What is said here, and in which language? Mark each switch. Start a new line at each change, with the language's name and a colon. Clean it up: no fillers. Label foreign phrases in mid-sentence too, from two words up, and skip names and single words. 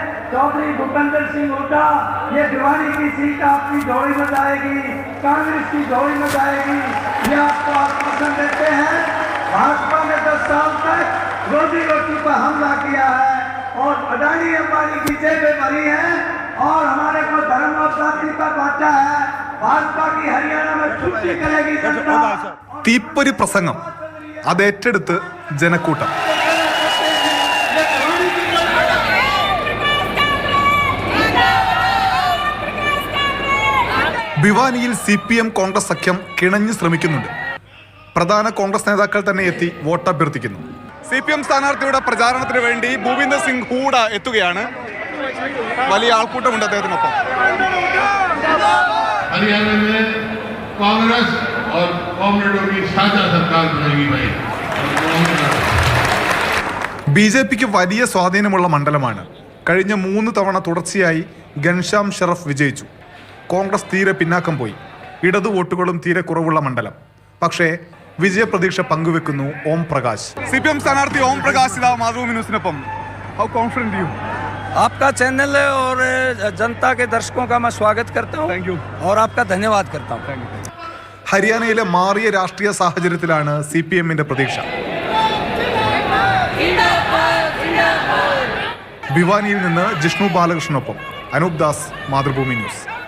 Hindi: चौधरी भूपेंद्र सिंह हुड्डा, ये भिवानी की सीट आपकी झोली में जाएगी, कांग्रेस की झोली में जाएगी, ये आपको आश्वासन देते हैं। भाजपा ने 10 साल तक रोजी रोटी पर हमला किया है और अडानी अंबानी की जेबें भरी हैं और हमारे को धर्म और जाति पर बांटा है। भाजपा की हरियाणा में छुट्टी करेगी जनता।
Malayalam: തീപ്പൊരി പ്രസംഗം അത് ഏറ്റെടുത്ത് ജനക്കൂട്ടം. ഭിവാനിയിൽ CPM കോൺഗ്രസ് സഖ്യം കിണഞ്ഞു ശ്രമിക്കുന്നുണ്ട്. പ്രധാന കോൺഗ്രസ് നേതാക്കൾ തന്നെ എത്തി വോട്ടഭ്യർത്ഥിക്കുന്നു. CPM സ്ഥാനാർത്ഥിയുടെ പ്രചാരണത്തിന് വേണ്ടി ഭൂപീന്ദർ സിംഗ് ഹൂഡ എത്തുകയാണ്. വലിയ ആൾക്കൂട്ടമുണ്ട് അദ്ദേഹത്തിനൊപ്പം.
Hindi: हरियाणा में कांग्रेस और कॉमरेडों की साझा सरकार बनेगी भाई.
Malayalam: BJPക്ക് വലിയ സ്വാധീനമുള്ള മണ്ഡലമാണ്. കഴിഞ്ഞ 3 തവണ തുടർച്ചയായി ഘൻശ്യാം ഷറഫ് വിജയിച്ചു. കോൺഗ്രസ് തീരെ പിന്നാക്കം പോയി. ഇടതു വോട്ടുകളും തീരെ കുറവുള്ള മണ്ഡലം. പക്ഷേ വിജയപ്രതീക്ഷ പങ്കുവെക്കുന്നു ഓം പ്രകാശ്. CPM സ്ഥാനാർത്ഥി ഓം പ്രകാശ് ഇതാ മാതൃഭൂമി ന്യൂസിനൊപ്പം.
English: How confident you?
Hindi: आपका चैनल और जनता के दर्शकों का मैं स्वागत करता हूं.
English: Thank you.
Hindi: और आपका धन्यवाद करता हूं.
Malayalam: ഹരിയാനയിലെ മാറിയ രാഷ്ട്രീയ സാഹചര്യത്തിലാണ് CPMന്റെ പ്രതീക്ഷ. ഭിവാനിയിൽ നിന്ന് ജിഷ്ണു ബാലകൃഷ്ണനൊപ്പം അനൂപ് ദാസ്, മാതൃഭൂമി ന്യൂസ്.